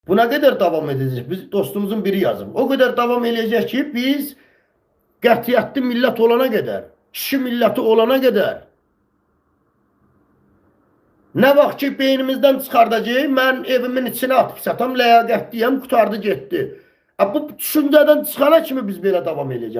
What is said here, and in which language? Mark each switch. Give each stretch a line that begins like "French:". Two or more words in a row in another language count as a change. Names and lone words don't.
Turkish: Bu ne kadar devam edecek?
Azerbaijani: Biz dostumuzun biri yazıb.
Turkish: O kadar devam edecek ki
Azerbaijani: biz qətiyyətli millət olana qədər, kişi milləti olana qədər nə vaxt ki beynimizdən çıxardacaq, mən evimin içine atıb satam, ləyaqətliyəm, qutardı getdi. Bu düşüncədən çıxana kimi biz belə devam edəcək.